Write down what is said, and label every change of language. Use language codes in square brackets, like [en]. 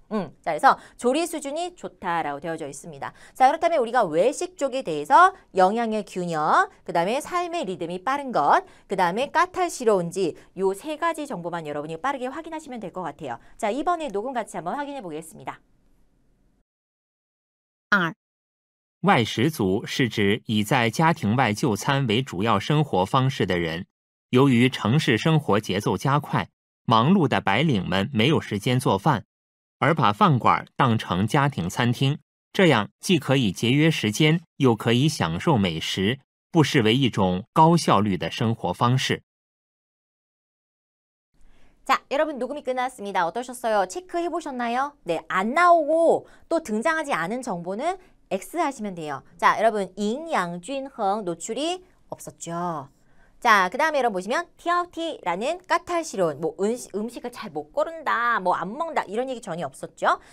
[ko] 자, 그래서 조리 수준이 좋다라고 되어져 있습니다. 자, 그렇다면 우리가 외식 쪽에 대해서 영양의 균형, 그 다음에 삶의 리듬이 빠른 것, 그 다음에 까탈스러운지 요 세 가지 정보만 여러분이 빠르게 확인하시면 될 것 같아요. 자, 이번에 녹음 같이 한번 확인해 보겠습니다. 2. [zh] 外食族是指以在家庭外就餐为主要生活方式的人。由于城市生活节奏加快，忙碌的白领们没有时间做饭，而把饭馆当成家庭餐厅，这样既可以节约时间，又可以享受美食，不失为一种高效率的生活方式。 [ko] 자, 여러분 녹음이 끝났습니다. 어떠셨어요? 체크해 보셨나요? 네, 안 나오고 또 등장하지 않은 정보는 X 하시면 돼요. 자, 여러분营养均衡 노출이 없었죠. 자, 그 다음에 여러분 보시면 TLT라는 까탈스러운 뭐 음식을 잘 못 고른다, 뭐 안 먹는다 이런 얘기 전혀 없었죠.